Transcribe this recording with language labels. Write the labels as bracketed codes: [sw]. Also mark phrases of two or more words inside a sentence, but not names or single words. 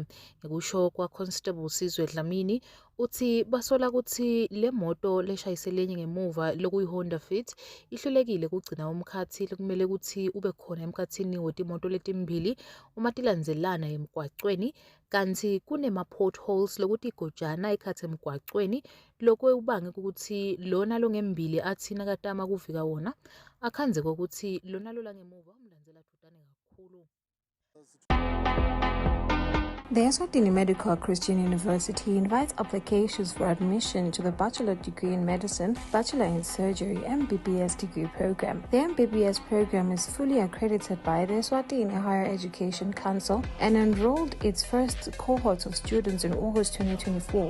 [ss] Ngekusho kwaConstable Sizwe Dlamini uthi basola ukuthi le moto leshayiselenye ngemuva lokuyiHonda Fit ihlulekile kugcina umkhathi lekumele ukuthi ube khona emkhathini wetimoto letimbili uma tilandzelana emgwacweni kanti kunema-potholes lokuthi igojana ikhathe emgwacweni lokwe ubange ukuthi lona longembili athi nakatama kuvika wona akhanze kokuthi lona lola ngemuva umlandzela dudane kakhulu. [en] The Eswatini Medical Christian University invites applications for admission to the Bachelor Degree in Medicine, Bachelor in Surgery, MBBS degree program. The MBBS program is fully accredited by the Eswatini Higher Education Council and enrolled its first cohort of students in August 2024.